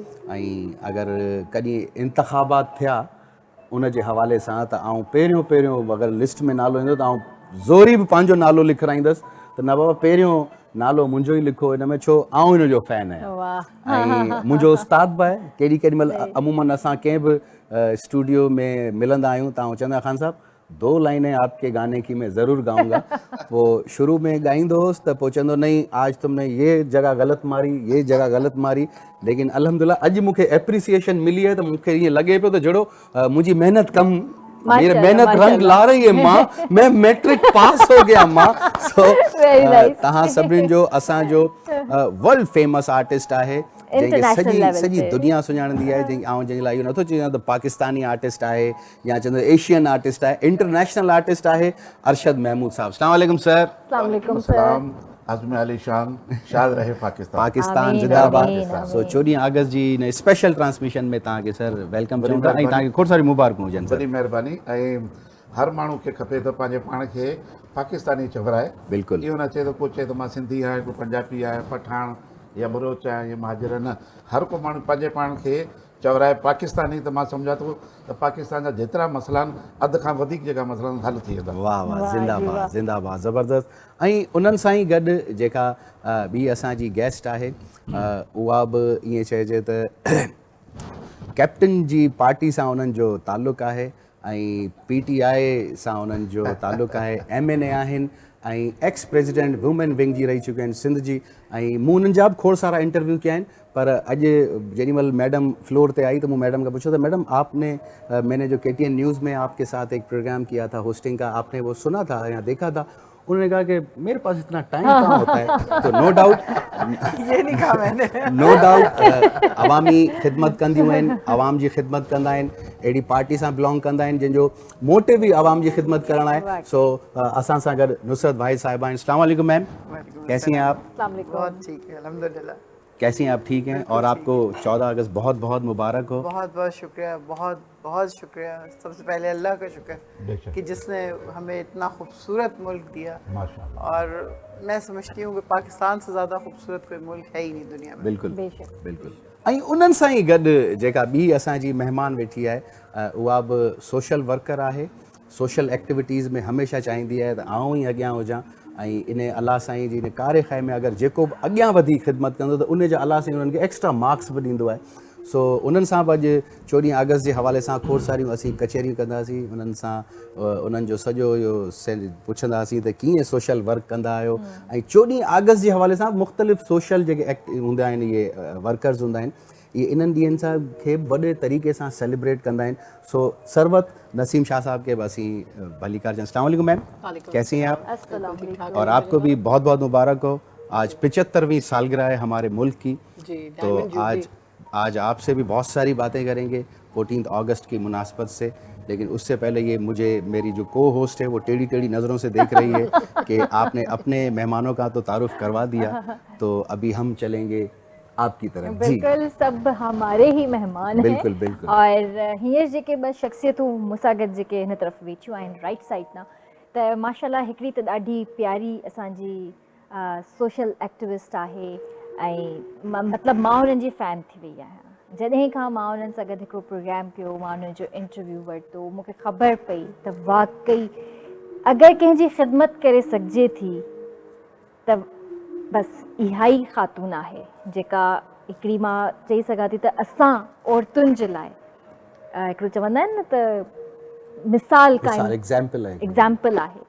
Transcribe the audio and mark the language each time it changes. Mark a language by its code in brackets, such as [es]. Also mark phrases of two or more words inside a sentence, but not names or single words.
[sd] ऐं अगरि कॾहिं इंतिखाबात थिया उन जे हवाले सां त आऊं पहिरियों अगरि लिस्ट में नालो ईंदो त आऊं ज़ोरी बि पंहिंजो नालो लिखाईंदुसि त न बाबा पहिरियों नालो मुंहिंजो ई लिखो हिन में, छो आऊं हिन जो फ़ैन आहियां ऐं मुंहिंजो उस्ताद बि आहे। केॾी महिल अमूमन असां कंहिं बि स्टूडियो में मिलंदा आहियूं त आऊं चवंदा ख़ान साहब [ur] 2 لائنیں آپ کے گانے کی میں ضرور گاؤں گا. [sd] पोइ शुरू में ॻाईंदो हुउसि त पोइ चवंदो [ur] نہیں آج تم نے یہ جگہ غلط ماری، یہ جگہ غلط ماری. [sd] लेकिन अल्हम्दुलिल्लाह अॼु मूंखे एप्रिसिएशन मिली आहे त मूंखे ईअं लॻे पियो त जहिड़ो मुंहिंजी मेहनत कम, [ur] میری محنت رنگ لا رہی ہے ماں، میں میٹرک پاس ہو گیا ماں. [sd] सो तव्हां सभिनीनि जो असांजो [en] world famous artist [sd] आहे, जंहिंखे सॼी दुनिया सुञाणंदी आहे। जंहिंजे लाइ इहो नथो चवां त पाकिस्तानी आर्टिस्ट आहे या चवंदो [en] Asian artist [sd] आहे, [en] international artist [sd] आहे अरशद महमूद साहब। [ar] السلام عليكم سر. [ur] سلام۔ اعظم علی شان، شاد رہے [sd] पाकिस्तान जिंदाबाद। सो 14 अगस्त जी इन [en] special transmission [sd] में तव्हांखे सर वेलकम चऊं था ऐं तव्हांखे खोड़ सारी मुबारकूं हुजनि। वॾी महिरबानी। ऐं हर माण्हू खे खपे त पंहिंजे पाण खे पाकिस्तानी चवराए। बिल्कुलु। इहो न चए त को चए त मां सिंधी आहियां, को पंजाबी आहे, पठान या बलोच आहे या महाजर, न। हर को माण्हू पंहिंजे पाण खे चवराए पाकिस्तानी त मां सम्झा थो त पाकिस्तान जा जेतिरा मसइला आहिनि अधु खां वधीक जेका मसइला आहिनि हल थी वेंदा। वाह वाह, ज़िंदाबाद ज़िंदाबाद, ज़बरदस्त। ऐं उन्हनि सां ई गॾु जेका ॿी असांजी गेस्ट आहे उहा बि ईअं चइजे त कैप्टन जी पार्टी सां उन्हनि जो ताल्लुक़ु आहे ऐं PTI सां उन्हनि जो ताल्लुक़ु आहे, MNA आहिनि ऐं [en] ex president women wing [sd] जी रही चुकिया आहिनि सिंध जी। ऐं मूं उन्हनि जा बि खोड़ सारा इंटरव्यू कया आहिनि, पर अॼु जेॾीमहिल मैडम फ्लोर ते आई [ur] تو میں میڈم کا پوچھا تھا، میڈم آپ نے میں نے جو KTN نیوز میں آپ کے ساتھ ایک پروگرام کیا تھا ہوسٹنگ کا، آپ نے وہ سنا تھا یا دیکھا تھا? انہوں نے کہا کہ میرے پاس اتنا ٹائم کہاں ہوتا ہے. [en] so no doubt [ur] یہ نہیں کہا میں نے. [en] no doubt [sd] अवामी ख़िदमत कंदियूं आहिनि, आवाम जी ख़िदमत कंदा आहिनि, अहिड़ी पार्टी सां बिलोंग कंदा आहिनि जंहिंजो मोटिव ई आवाम जी ख़िदमत करणु आहे। सो असां सां गॾु नुसरत भाई साहिबा आहिनि। [ur] السلام علیکم میم، کیسی ہیں آپ? بہت ٹھیک ہے، الحمدللہ. کیسی ہیں آپ؟ ٹھیک ہیں? اور آپ کو 14 اگست بہت بہت مبارک ہو. بہت بہت شکریہ، بہت بہت شکریہ۔ سب سے پہلے اللہ کا شکر کہ جس نے ہمیں اتنا خوبصورت ملک دیا، اور میں سمجھتی ہوں کہ پاکستان سے زیادہ خوبصورت کوئی ملک ہے ہی نہیں دنیا میں. [sd] बिल्कुलु बिल्कुलु। ऐं उन्हनि सां ई गॾु जेका ॿी असांजी महिमान वेठी आहे उहा बि [en] social worker [sd] आहे, [en] social activities [sd] में हमेशह चाहींदी आहे त आऊं ई अॻियां हुजां ऐं इन अलाह साईं जी इन कार्य ख़ै में अगरि जेको बि अॻियां वधी ख़िदमत कंदो त उन जा अलाह साईं उन्हनि खे [en] extra marks [sd] बि ॾींदो आहे। सो उन्हनि सां बि अॼु 14 अगस्त जे हवाले सां खोड़ सारियूं असीं कचहरियूं कंदासीं, उन्हनि सां उन्हनि जो सॼो इहो पुछंदासीं त कीअं [en] social work [sd] कंदा आहियो। ऐं 14 अगस्त जे हवाले सां मुख़्तलिफ़ सोशल जेके हूंदा आहिनि, इहे वर्कर्स हूंदा आहिनि, इहे इन्हनि ॾींहंनि सां खे वॾे तरीक़े सां सेलिब्रेट कंदा आहिनि। सो सरवत नसीम शाह साहब के बस भली कार। [ur] السلام علیکم میم، کیسی ہیں آپ؟ اور آپ کو بھی بہت بہت مبارک ہو. آج 75ویں سالگرہ ہے ہمارے ملک کی، تو آج آپ سے بھی بہت ساری باتیں کریں گے 14 اگست کی مناسبت سے. لیکن اس سے پہلے یہ مجھے میری جو [en] co host [ur] ہے وہ ٹیڑھی ٹیڑھی نظروں سے دیکھ رہی ہے کہ آپ نے اپنے مہمانوں کا تو تعارف کروا دیا، تو ابھی ہم چلیں گے آپ کی طرف. بالکل، سب ہمارے ہی مہمان ہیں. بالکل بالکل. [sd] और हींअर जेके बस शख्सियतूं मूंसां गॾु जेके हिन तरफ़ वेठियूं आहिनि [en] right side [sd] ना, त माशाल्लाह हिकिड़ी त ॾाढी प्यारी असांजी [en] social activist [sd] आहे ऐं मतिलबु मां उन्हनि जी फ़ैन थी वई आहियां। जॾहिं खां मां उन्हनि सां गॾु हिकिड़ो प्रोग्राम कयो, मां उन्हनि जो इंटरव्यू वरितो, मूंखे ख़बर पई त वाकई अगरि कंहिंजी ख़िदमत करे सघिजे थी त बसि इहा ई ख़ातून आहे जेका हिकिड़ी मां चई सघां थी त असां औरतुनि जे लाइ हिकिड़ो चवंदा आहिनि न त मिसाल काइम एग्ज़ाम्पल आहे।